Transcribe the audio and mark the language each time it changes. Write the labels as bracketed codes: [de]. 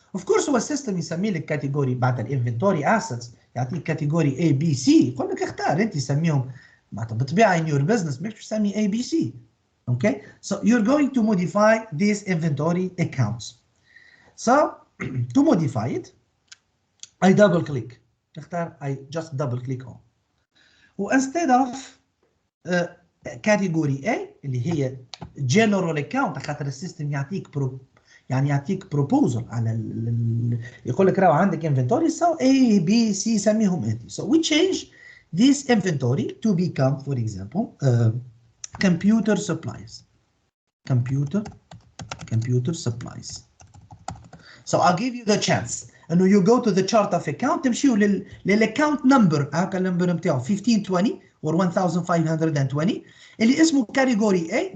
[ar] Of course هو السيستم يسمي لك كاتيجوري بعد الانفنتوري assets يعطيك كاتيجوري A, B, C. يقول لك اختار انت سميهم معناتها بالطبيعه [en] in your business [ar] مش تسمي A, B, C. [en] Okay, so you're going to modify these inventory accounts. So to modify it, I double click. I just double click on. instead of category A [ar] اللي هي general account خاطر السيستم يعطيك يعني يعطيك proposal على يقول لك راهو عندك inventory [en] so A B C [ar] سميهم انت. [en] So we change this inventory to become, for example, computer supplies. Computer supplies. So I'll give you the chance. And you go to the chart of account [ar] تمشيو للاكونت نمبر هاكا النمبر نتاعو [en] 1520 or 1520 اللي اسمه category A.